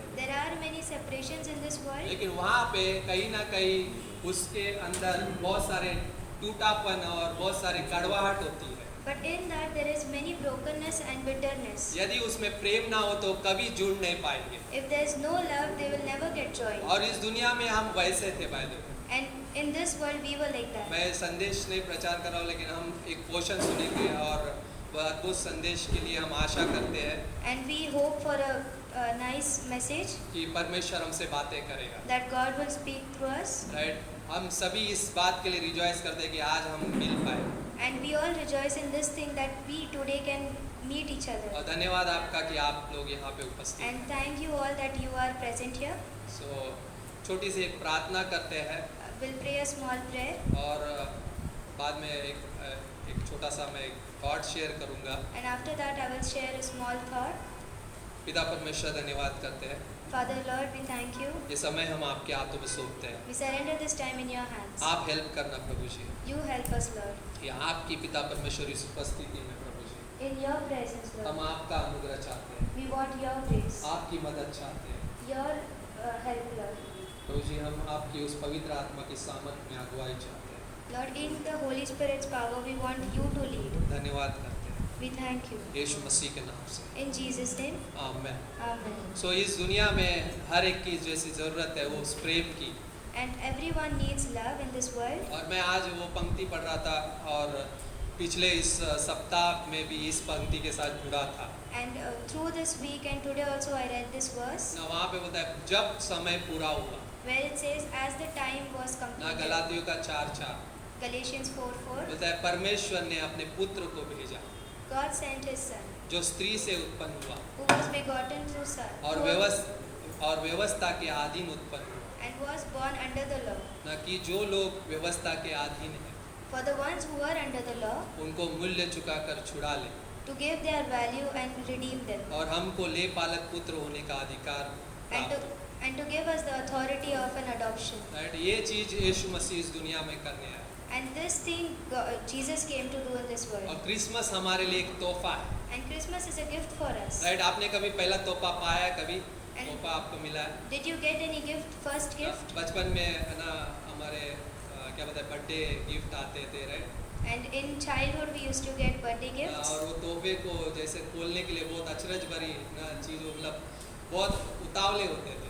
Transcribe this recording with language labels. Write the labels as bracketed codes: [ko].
[en] There are many separations in this world, [hi] लेकिन वहाँ पे कहीं ना कहीं उसके अंदर बहुत सारे टूटापन और बहुत सारी कड़वाहट होती है। [en] but in that there is many brokenness and bitterness. [hi] यदि उसमें प्रेम ना हो तो कभी जुड़ नहीं पाएंगे। [en] If there is no love, they will never get joined. [hi] और इस दुनिया में हम वैसे थे भाई लोग। [en] And in this world, we were like that. [hi] मैं संदेश नहीं प्रचार कर रहा हूँ लेकिन हम एक पोषण सुनेंगे और वह अद्भुत संदेश के लिए हम आशा करते हैं [en] And we hope for a nice message [hi] कि परमेश्वर हमसे बातें करेगा। [en] that God will speak through us. [hi] Right, हम सभी इस बात के लिए रिजॉइस करते हैं कि आज हम मिल पाए। [en] And we all rejoice in this thing that we today can meet each other. [hi] और धन्यवाद आपका कि आप लोग यहाँ पे उपस्थित हैं। [en] And thank you all that you are present here. [hi] सो छोटी सी एक प्रार्थना करते हैं [en] We'll pray a small prayer. [hi] और बाद में एक छोटा सा मैं थॉट शेयर करूँगा। [en] And after that, I will share a small thought. [hi] पिता परमेश्वर धन्यवाद करते हैं, [en] Father Lord, we thank you. [hi] ये समय हम आपके हाथों में सौंपते हैं। [en] We surrender this time in your hands. [hi] आप हेल्प करना प्रभु जी, [en] You help us, Lord. [hi] कि आपकी पिता परमेश्वर इस उपस्थिति में प्रभु जी [en] In your presence, [hi] हम [en] Lord. [hi] आपका अनुग्रह चाहते हैं, [en] We want your grace, [hi] आपकी मदद चाहते हैं [en] your help, Lord. [hi] प्रभु जी। हम आपकी उस पवित्र आत्मा की सामर्थ में अगुवाई चाहते हैं। [en] Lord, in the Holy Spirit's power, we want you to lead. [hi] धन्यवाद करते हैं [en] We thank you. [hi] यीशु मसीह के नाम से, [en] In Jesus' name, [hi] आमीन। [en] Amen. [hi] सो इस दुनिया में हर एक की जैसी ज़रूरत है वो उस प्रेम की। [en] And everyone needs love in this world. [hi] और मैं आज वो पंक्ति पढ़ रहा था और पिछले इस सप्ताह में भी इस पंक्ति के साथ जुड़ा था। [en] And through this week and today also I read this verse [hi] ना वहाँ पे होता है जब समय पूरा हुआ, [en] where it says, as the time was [hi] ना [en] completed. [hi] गलातियों का 4:4 [en] Galatians 4:4. [hi] होता है परमेश्वर ने अपने पुत्र को भेजा [en] God sent his son, [hi] जो स्त्री से उत्पन्न हुआ [en] who was begotten through son, [hi] और व्यवस्था के अधीन उत्पन्न हुआ, [en] and was born under the law. [hi] ना कि जो लोग व्यवस्था के अधीन हैं [en] For the ones who were under the law, [hi] उनको मूल्य चुकाकर छुड़ा ले [en] to give their value and redeem them, [hi] और हमको ले पालक पुत्र होने का अधिकार [en] and to, [hi] प्राप्त। [en] and to give us the authority of an adoption. [hi] Right, ये चीज यीशु मसीह इस दुनिया में करने आया [en] And this thing Jesus came to do in this [hi] और [en] world. [hi] क्रिसमस हमारे लिए एक तोहफा है। [en] And Christmas is a gift for us. [hi] Right, आपने कभी पहला तोहफा पाया है? कभी [en] And- [hi] तोहफा आपको मिला है? [en] Did you get any gift, first gift? [hi] बचपन में है ना हमारे क्या बताए बर्थडे गिफ्ट आते थे, right? [en] And in childhood we used to get birthday gifts. [hi] और वो तोहफे को जैसे खोलने के लिए बहुत अचरज भरी ना चीज़ों मतलब बहुत उतावले होते थे